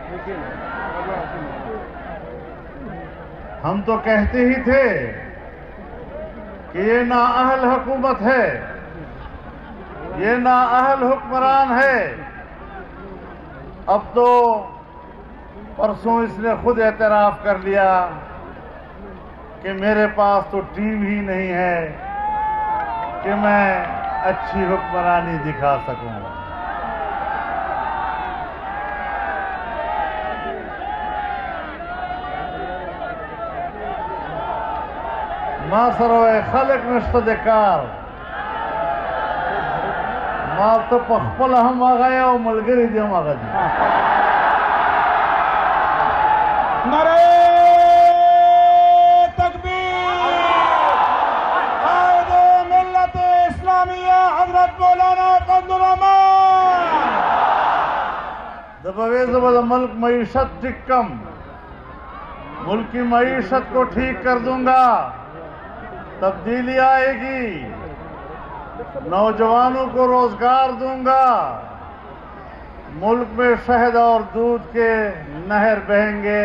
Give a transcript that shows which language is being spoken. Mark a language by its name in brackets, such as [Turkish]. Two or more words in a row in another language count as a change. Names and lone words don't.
[Urdu] ہم تو کہتے ہی تھے کہ یہ نااہل حکومت ہے، یہ نااہل حکمران ہے۔ اب تو پرسوں اس نے خود اعتراف کر لیا کہ میرے پاس تو ٹیم ہی نہیں ہے کہ میں اچھی حکمرانی دکھا سکوں۔ [Pashto] ما سره خلق نشته د کار، ما ته په خپل هم هغه او ملګری دي هم هغه دي۔ [Urdu] نعرہ تکبیر! قائد ملت اسلامیہ حضرت مولانا قندالرحمان! [Pashto] د بویزه به د ملک معیشت ٹھیک کم، [Urdu] ملک کی معیشت کو ٹھیک کر دوں گا، تبدیلی آئے گی، نوجوانوں کو روزگار دوں گا، ملک میں شہد اور دودھ کے نہر بہیں گے۔